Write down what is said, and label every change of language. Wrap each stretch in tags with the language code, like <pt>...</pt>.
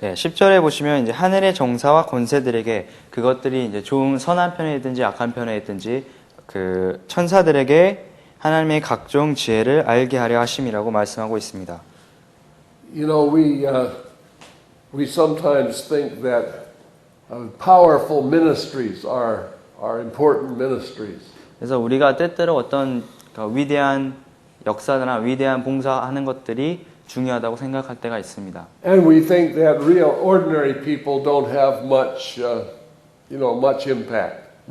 <ko>10절에 보시면 이제 하늘의 정사와 권세들에게 그것들이 이제 좋은 선한 편에 있든지 악한 편에 있든지 그 천사들에게 하나님의 각종 지혜를 알게 하려 하심이라고 말씀하고 있습니다.</ko> <en>You know, we sometimes think that powerful ministries are important ministries.</en> <ko>그래서 우리가 때때로 어떤 위대한 역사나 위대한 봉사하는 것들이 중요하다고 생각할 때가 있습니다.</ko> <en>And we think that real ordinary people don't have much, much impact.</en>